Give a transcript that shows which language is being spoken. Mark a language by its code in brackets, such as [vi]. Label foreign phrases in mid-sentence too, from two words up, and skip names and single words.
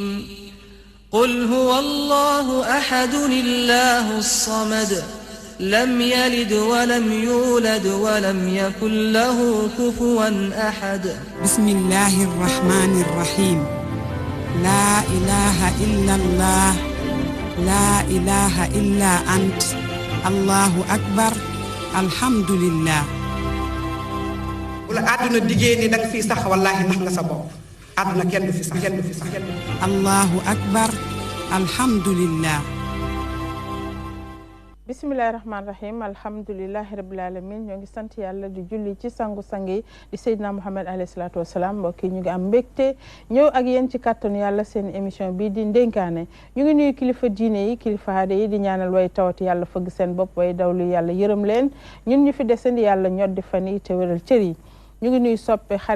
[ar] قل هو الله أحد الله الصمد لم يلد ولم يولد ولم يكن له كفوا أحد بسم الله الرحمن الرحيم لا إله إلا الله لا إله إلا أنت الله أكبر الحمد لله [wo] wala àdduna diggée ni danga fii sax wallaahi nax nga sa bopp àdduna kenn du fi sax [ar] الله أكبر الحمد لله بسم الله الرحمن الرحيم الحمد لله رب العالمين [wo] ñoo ngi sant yàlla di julli ci sangu-sang yi di Seydina Muhammad [ar] عليه الصلاة والسلام [wo] mbokk yi ñu ngi am mbégte ñëw ak yéen ci kàttanu yàlla seen émission bii di ndénkaane ñu ngi nuyu kilifa diine yi kilifa aada yi di ñaanal way tawat yàlla fëgg seen bopp way dawlu yàlla yërëm leen ñun ñu fi desandi yàlla ñoddi fan yi te wéral cër yi ñu ngi nuyu soppe xarit